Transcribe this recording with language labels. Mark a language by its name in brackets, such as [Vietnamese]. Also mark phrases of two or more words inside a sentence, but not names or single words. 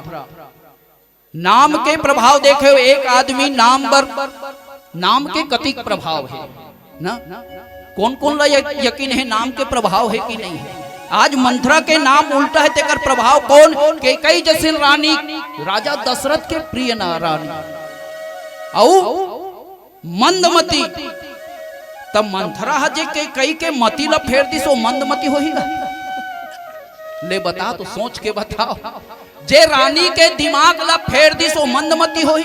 [Chhattisgarhi] नाम के प्रभाव देखे, एक आदमी नाम पर नाम के कतिक प्रभाव है ना। कौन कौन यकीन है नाम के प्रभाव है कि नहीं है। आज मंथरा के नाम उल्टा है, तेकर प्रभाव कौन? केकई जैसे रानी, राजा दशरथ के प्रिय ना रानी। औ मंदमती, तब मंथरा जे केकई के मती ला फेर दी सो मंदमती होही ना। ले बता तो सोच के बताओ, जे रानी के दिमाग ला फेर दी सो मंदमती होही?